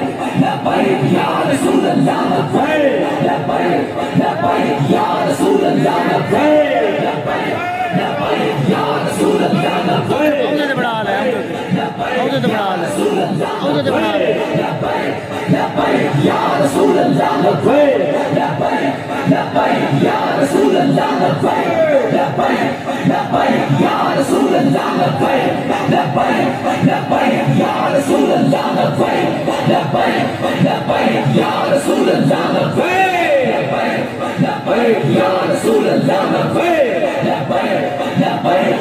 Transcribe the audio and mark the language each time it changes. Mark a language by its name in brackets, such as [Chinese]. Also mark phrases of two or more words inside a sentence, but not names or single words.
[Arabic] لبيك يا رسول الله لبيك لبيك لبيك يا رسول الله لبيك لبيك لبيك يا رسول الله لبيك [Punjabi] اودے بڑا حال ہے اودے بڑا حال ہے اودے بڑا حال ہے [Arabic] لبيك لبيك يا رسول الله لبيك لبيك لبيك يا رسول الله لبيك لبيك لبيك يا رسول الله لبيك لبيك لبيك يا رسول الله لبيك لبيك لبيك يا رسول الله لبيك لبيك يا رسول الله لبيك لبيك لبيك